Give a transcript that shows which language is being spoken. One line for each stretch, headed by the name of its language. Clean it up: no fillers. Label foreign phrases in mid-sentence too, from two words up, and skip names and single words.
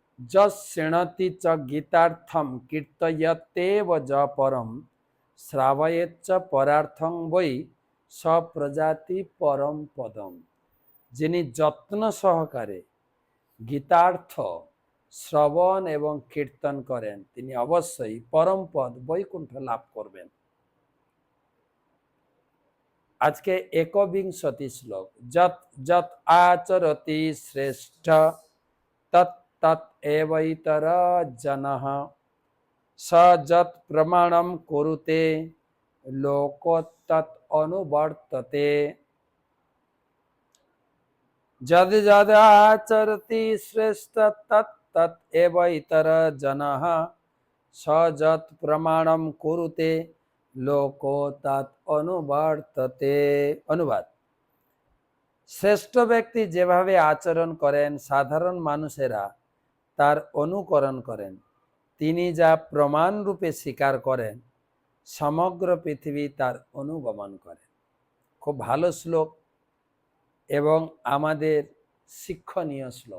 Sanskrit: যৃণতি চ গীতার্থম কীর্তয়তেব য পরম শ্রাবয়েচ্চ পরার্থং বৈ সপ্রজাতি পরম পদম।
Bangla: যিনি যত্ন সহকারে গীতার্থ শ্রবণ এবং কীর্তন করেন তিনি অবশ্যই পরম পদ বৈকুণ্ঠ লাভ করবেন। আজকে একবিংশতি শ্লোক।
Sanskrit: যৎ যৎ আচরতি শ্রেষ্ঠ তৎ তৎ এবৈতর জনঃ স যৎ প্রমাণম কুরুতে লোকোত্তৎ অনুবর্ততে। যদ যদ আচরতি শ্রেষ্ঠ তৎ তৎ এবৈতর জনঃ স যৎ প্রমাণম কুরুতে লোকো তৎ অনুবর্ততে।
Bangla: অনুবাদ: শ্রেষ্ঠ ব্যক্তি যেভাবে আচরণ করেন সাধারণ মানুষেরা তার অনুকরণ করেন। তিনি যা প্রমাণ রূপে স্বীকার করেন সমগ্র পৃথিবী তার অনুগমন করে। খুব ভালো শ্লোক এবং আমাদের শিক্ষণীয় শ্লোক।